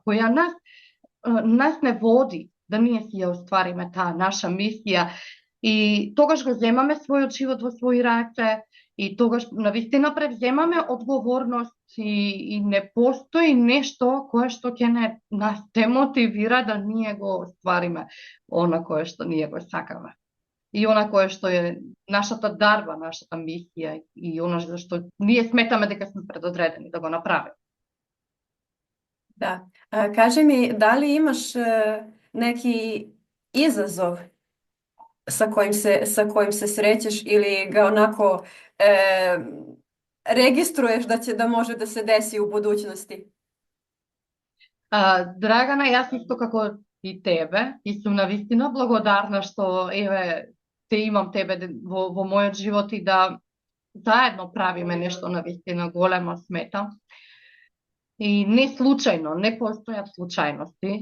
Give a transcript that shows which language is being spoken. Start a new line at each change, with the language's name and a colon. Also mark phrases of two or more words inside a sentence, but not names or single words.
Macedonian: која нас не води да ние си ја оствариме таа наша мисија и тогаш го земаме својот живот во своји раце и тогаш навистина превземаме одговорност и не постои нешто кое што ќе нас демотивира да ние го оствариме она кое што ние го сакаме. И она кое што е нашата дарба, нашата мисија и она што ние сметаме дека сме предодредени да го направиме.
Serbian: Da. Kaži mi, da li imaš neki izazov sa kojim se srećeš ili ga onako registruješ da može da se desi u budućnosti?
Macedonian: Драгана, јас исто како и тебе и сум навистина благодарна што те имам тебе во мојот живот и да заедно правиме нешто навистина големо, сметам. И не случајно, не постојат случајности.